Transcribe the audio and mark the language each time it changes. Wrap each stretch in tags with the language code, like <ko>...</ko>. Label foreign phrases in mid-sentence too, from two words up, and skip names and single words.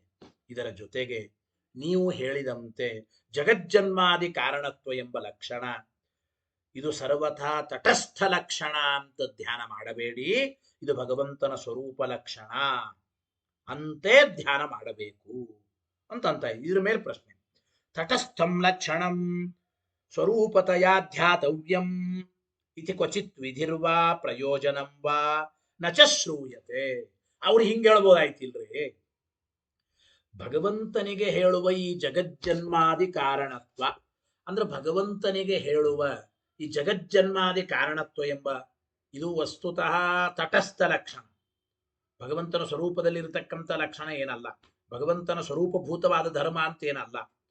<kn>ಇದರ ಜೊತೆಗೆ ನೀವು ಹೇಳಿದಂತೆ ಜಗಜ್ಜನ್ಮಾದಿ ಕಾರಣತ್ವ ಎಂಬ ಲಕ್ಷಣ, ಇದು ಸರ್ವಥಾ ತಟಸ್ಥ ಲಕ್ಷಣ ಅಂತ ಧ್ಯಾನ ಮಾಡಬೇಡಿ, ಇದು ಭಗವಂತನ ಸ್ವರೂಪ ಲಕ್ಷಣ ಅಂತೆ ಧ್ಯಾನ ಮಾಡಬೇಕು ಅಂತ ಇದ್ರ ಮೇಲೆ ಪ್ರಶ್ನೆ.</kn> <sa>ತಟಸ್ಥಂ ಲಕ್ಷಣಂ ಸ್ವರೂಪತಯಾ ಧ್ಯಾತವ್ಯಂ ಇತಿ ಕ್ವಚಿತ್ ವಿಧಿರ್ವಾ ಪ್ರಯೋಜನಂ ವಾ ನಚ ಶ್ರೂಯತೆ.</sa> <kn>ಅವ್ರು ಹಿಂಗೆ ಹೇಳ್ಬೋದಾಯ್ತಿಲ್ರಿ, ಭಗವಂತನಿಗೆ ಹೇಳುವ ಈ ಜಗಜ್ಜನ್ಮಾದಿ ಕಾರಣತ್ವ ಅಂದ್ರೆ ಭಗವಂತನಿಗೆ ಹೇಳುವ ಈ ಜಗಜ್ಜನ್ಮಾದಿ ಕಾರಣತ್ವ ಎಂಬ ಇದು ವಸ್ತುತಃ ತಟಸ್ಥ ಲಕ್ಷಣ, ಭಗವಂತನ ಸ್ವರೂಪದಲ್ಲಿರತಕ್ಕಂಥ ಲಕ್ಷಣ ಏನಲ್ಲ, ಭಗವಂತನ ಸ್ವರೂಪಭೂತವಾದ ಧರ್ಮ ಅಂತ ಏನಲ್ಲ.</kn>